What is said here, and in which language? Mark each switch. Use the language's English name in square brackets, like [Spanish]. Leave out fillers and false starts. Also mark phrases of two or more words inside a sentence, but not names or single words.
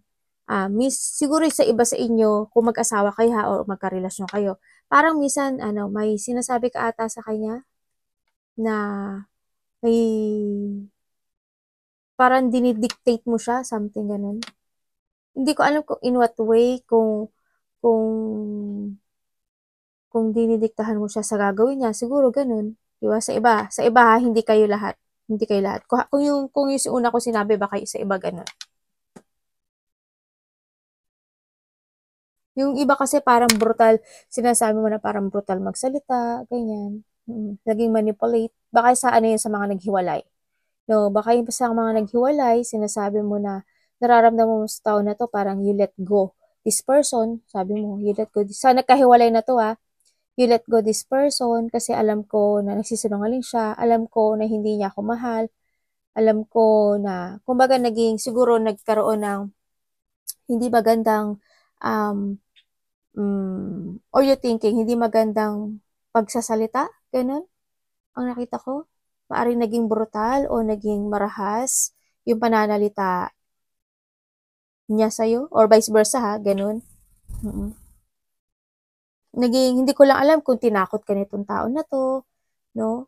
[Filipino] Siguro sa iba sa inyo, kung mag-asawa kayo ha, o magkarelasyon kayo, parang minsan, may sinasabi ka ata sa kanya, na may parang dinidictate mo siya, something ganun. Hindi ko alam kung [English] in what way, [Filipino] kung dinidiktahan mo siya sa gagawin niya, siguro ganun. Diba? Sa iba ha, hindi kayo lahat. Hindi kayo lahat. Kung yung una ko sinabi, baka sa iba ganun. Yung iba kasi parang brutal, sinasabi mo na parang brutal magsalita, ganyan. Naging manipulate. Baka sa yun sa mga naghiwalay. No, baka yung sa mga naghiwalay, sinasabi mo na nararamdaman mo sa tao na to, parang [English] you let go this person, [Filipino] sabi mo, [English] you let go [Filipino] sa nagkahiwalay na to [English] you let go this person [Filipino] kasi alam ko na nagsisinungaling siya, alam ko na hindi niya ako mahal, alam ko na, kumbaga siguro nagkaroon ng hindi magandang, [English] or you thinking, [Filipino] hindi magandang pagsasalita, ganun, ang nakita ko. Maaaring naging brutal o naging marahas yung pananalita niya sa'yo, [English] or vice versa [Filipino] ha, ganun. Naging, hindi ko lang alam kung tinakot ka nitong tao na to, no?